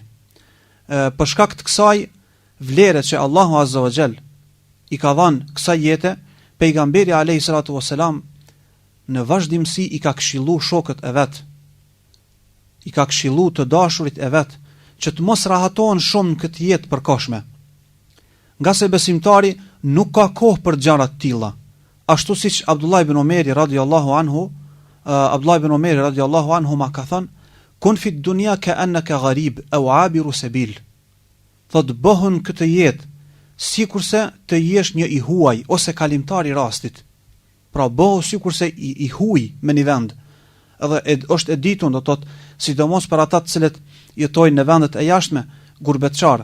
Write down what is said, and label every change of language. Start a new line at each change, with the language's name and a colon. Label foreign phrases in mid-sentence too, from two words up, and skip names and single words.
Albanian: Për shkak të kësaj vlere që Allahu
Arabic: عز وجل
Albanian: i ka dhënë kësaj jete, pejgamberi
Arabic: عليه الصلاة والسلام
Albanian: në vazhdimsi i ka këshilluar shokët e vet, i ka këshilluar të dashurit e vet që të mos rahatohen shumë në këtë jetë përkohshme. Nga se besimtari nuk ka kohë për gjëra të tilla. Ashtu siç Abdullah ibn Omeri
Arabic: رضي الله عنه
Albanian: ma ka thënë:
Arabic: "كن في الدنيا كأنك غريب أو عابر سبيل."
Albanian: Thot bëhën këtë jetë sikurse të jesh një i huaj ose kalimtar i rastit. Pra bëhu sikurse i huaj me një vend. Edhe është e ditun, do thot, sidomos për ata të cilët jetojnë në vendet e jashtme, gurbetçar.